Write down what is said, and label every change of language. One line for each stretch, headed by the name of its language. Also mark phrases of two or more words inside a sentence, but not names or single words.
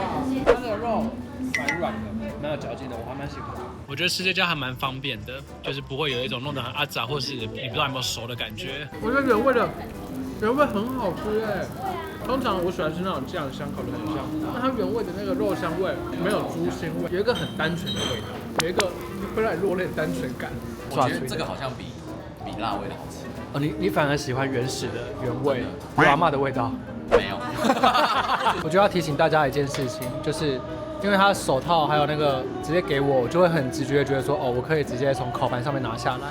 Chinese: 它的肉蠻軟的，蠻有嚼勁的，我還蠻喜歡。我覺得吃這家還蠻方便的，就是不會有一種弄得很阿雜或是你不知道有沒有熟的感覺。我覺得原味很好吃哎。通常我喜歡吃那種醬香烤得很香，但它原味的那個肉香味沒有豬腥味，有一個很單純的味道，有一個會讓你落淚的單純感。我覺得這個好像比辣味的好吃。哦，你反而喜歡原始的原味，有阿嬤的味道？沒有。我就要提醒大家一件事情，就是因為他手套還有那個直接給我，我就會很直覺地覺得說，哦，我可以直接從烤盤上面拿下來。